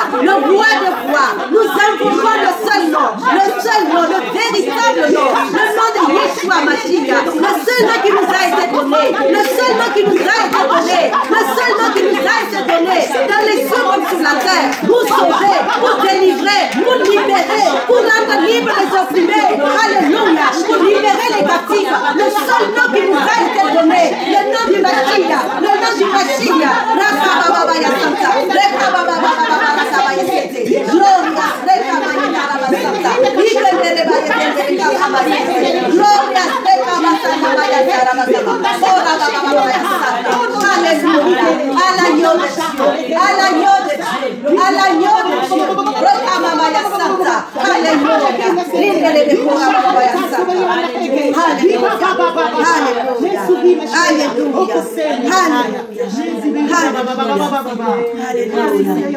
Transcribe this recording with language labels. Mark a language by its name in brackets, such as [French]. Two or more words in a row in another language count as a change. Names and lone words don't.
[French] Le roi des rois, nous invoquons le seul nom, le véritable nom, le nom de Yeshua Mashiach, le seul nom qui nous a été donné, le seul nom qui nous a été donné, le seul nom qui nous a été donné dans les cieux comme sur la terre, pour sauver, pour délivrer, pour libérer, pour rendre libre les opprimés. Alléluia. Pour libérer les captifs. Le seul nom qui nous a été donné, le nom du Mashiach, le nom du Mashiach. Rakababaya Santa, Rekababaya Sabaya Sete, Gloria, Rekabaya Santa, Ikendelebaya Kendelebaya Sete, Gloria, Rekababaya Sarabasaba, Orababaya Santa. Alléluia. À l'agneau de Dieu, à l'agneau de Dieu, à l'agneau de Dieu, Rekababaya Santa, Alléluia. Rindelebaya Santa, Alléluia, Alléluia.